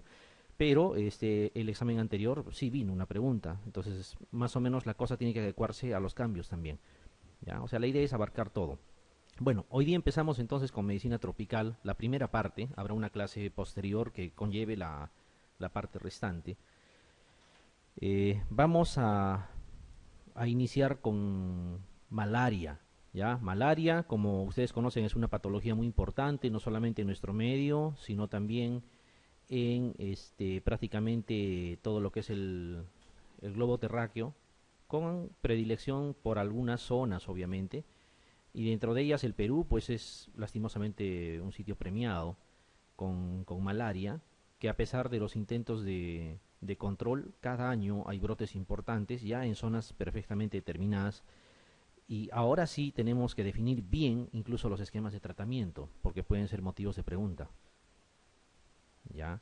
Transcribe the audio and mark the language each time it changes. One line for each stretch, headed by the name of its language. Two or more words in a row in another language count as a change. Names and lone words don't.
Spanish: Pero el examen anterior sí vino una pregunta, entonces más o menos la cosa tiene que adecuarse a los cambios también. ¿Ya? O sea, la idea es abarcar todo. Bueno, hoy día empezamos entonces con medicina tropical, la primera parte, habrá una clase posterior que conlleve la parte restante. Vamos a iniciar con malaria. ¿Ya? Malaria, como ustedes conocen, es una patología muy importante, no solamente en nuestro medio, sino también en prácticamente todo lo que es el globo terráqueo, con predilección por algunas zonas, obviamente, y dentro de ellas el Perú, pues es lastimosamente un sitio premiado con malaria, que a pesar de los intentos de control, cada año hay brotes importantes ya en zonas perfectamente determinadas y ahora sí tenemos que definir bien incluso los esquemas de tratamiento, porque pueden ser motivos de pregunta, ¿ya?